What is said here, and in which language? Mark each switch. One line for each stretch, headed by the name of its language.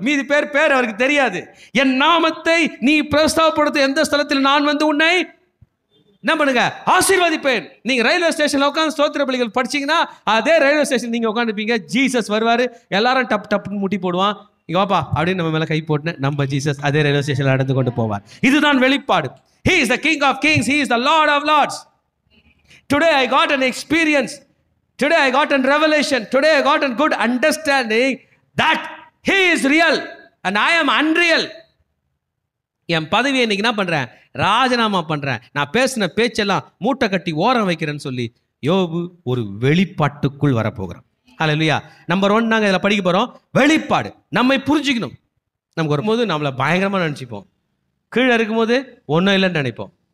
Tamil: மீதி பேர் அவருக்கு தெரியாது. என் நாமத்தை நீ பிரஸ்தாபப்படுத்த எந்த ஸ்தலத்தில் நான் உன்னை என்ன பண்ணுங்க, ஆசீர்வதிப்பேன். நீங்க ரயில்வே ஸ்டேஷன்ல உட்காந்து ஸ்தோத்திர பலிகள் படிச்சீங்கன்னா அதே ரயில்வே ஸ்டேஷன் நீங்க உட்காந்துப்பீங்க. ஜீசஸ் வருவாரு, எல்லாரும் டப்புன்னு முட்டி போடுவான், இங்க வாப்பா அப்படின்னு நம்ம மேல கை போட்டு நம்ம ஜீசஸ் அதே ரயில்வே ஸ்டேஷன்ல நடந்து கொண்டு போவார். இதுதான் வெளிப்பாடு.
English: He is the King of Kings, He is the Lord of Lords. Today I got an experience, today I got a revelation, today I got a good understanding that He is real and I am unreal.
Tamil: என் பதவியை இன்னைக்கு என்ன பண்றேன், ராஜினாமா பண்றேன். நான் பேசின பேச்செல்லாம் மூட்டை கட்டி ஓரம் வைக்கிறேன்னு சொல்லி யோபு ஒரு வெளிப்பாட்டுக்குள் வரப்போகிறோம். அல்லேலூயா. நம்பர் 1 நாங்கள் இதில் படிக்க போகிறோம், வெளிப்பாடு. நம்மை புரிஞ்சுக்கணும். நமக்கு வரும்போது நம்மளை பயங்கரமாக நினச்சிப்போம், கீழே இருக்கும்போது ஒன்றும் இல்லைன்னு நினைப்போம்.